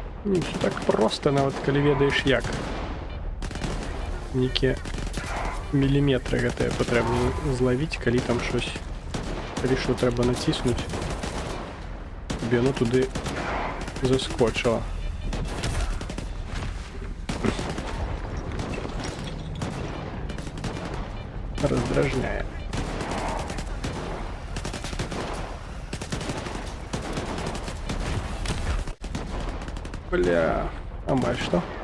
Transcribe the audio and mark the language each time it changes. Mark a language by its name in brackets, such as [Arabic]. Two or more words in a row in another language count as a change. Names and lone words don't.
[Russian] Не все так просто, [Belarusian] нават калі ведаеш як. Нейкія міліметры гэтыя патрэбна злавіць, калі там щось, калі што трэба націснуць, каб яно туды заскочыла. Раздражняе. Бля, амаль что?